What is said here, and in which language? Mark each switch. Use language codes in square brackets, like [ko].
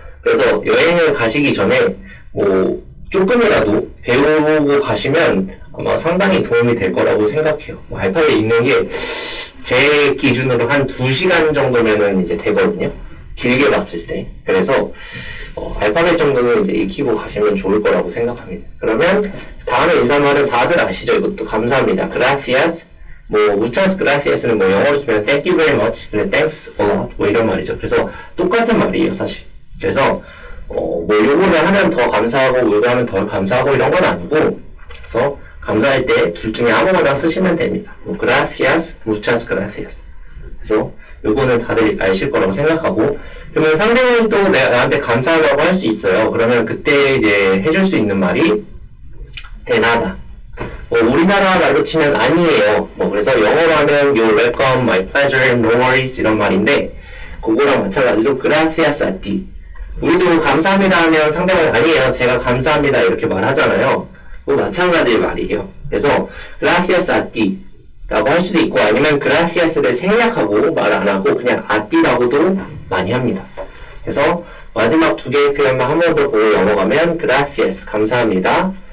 [ko] 그래서 여행을 가시기 전에 뭐 조금이라도 배우고 가시면 아마 상당히 도움이 될 거라고 생각해요. 뭐 알파벳 읽는 게 제 기준으로 한 2시간 정도면은 이제 되거든요. 길게 봤을 때. 그래서 알파벳 정도는 이제 익히고 가시면 좋을 거라고 생각합니다. 그러면 다음에 인사말은 다들 아시죠? 이것도 감사합니다. [es] gracias, [ko] 뭐 [es] muchas gracias [ko] 는 뭐 영어로 치면 [en] thank you very much, [ko] 그래 [en] thanks a lot [ko] 뭐 이런 말이죠. 그래서 똑같은 말이에요, 사실. 그래서 뭐 요거를 하면 더 감사하고 요거 하면 덜 감사하고 이런 건 아니고, 그래서 감사할 때 둘 중에 아무거나 쓰시면 됩니다. 뭐 [es] gracias, muchas gracias. [ko] 그래서 요거는 다들 아실 거라고 생각하고, 그러면 상대방이 또 나한테 감사하다고 할 수 있어요. 그러면 그때 이제 해줄 수 있는 말이 [es] de nada. [ko] 우리나라 말로 치면 아니에요. 그래서 영어로 하면 [en] you're welcome, my pleasure, no worries [ko] 이런 말인데 그거랑 마찬가지로 [es] gracias a ti. [ko] 우리도 감사합니다 하면 상대방이 아니에요, 제가 감사합니다 이렇게 말하잖아요. 뭐 마찬가지의 말이에요. 그래서 [es] gracias a ti [ko] 라고 할 수도 있고, 아니면 gracias를 생략하고 말 안 하고 그냥 [es] a ti [ko] 라고도 많이 합니다. 그래서 마지막 두 개의 표현만 한 번 더 보고 넘어가면 [es] gracias, [ko] 감사합니다.